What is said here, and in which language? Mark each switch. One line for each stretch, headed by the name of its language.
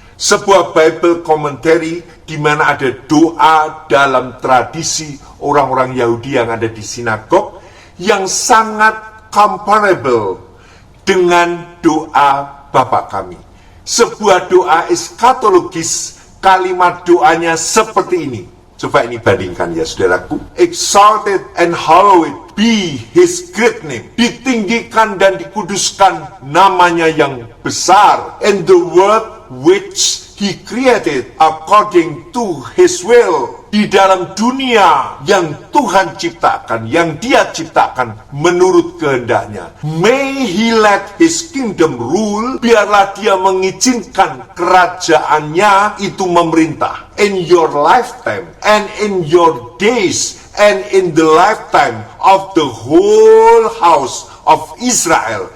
Indonesian: Sebuah Bible commentary di mana ada doa dalam tradisi orang-orang Yahudi yang ada di sinagog yang sangat comparable dengan doa Bapa kami. Sebuah doa eskatologis, kalimat doanya seperti ini. Coba ini bandingkan ya saudaraku.
English: Exalted and hallowed be his great name.
Indonesian: Ditinggikan dan dikuduskan namanya yang besar.
English: And the world which he created according to his will.
Indonesian: Di dalam dunia yang Tuhan ciptakan, yang dia ciptakan menurut kehendaknya.
English: May he let his kingdom rule.
Indonesian: Biarlah dia mengizinkan kerajaannya itu memerintah.
English: In your lifetime and in your days and in the lifetime of the whole house of Israel.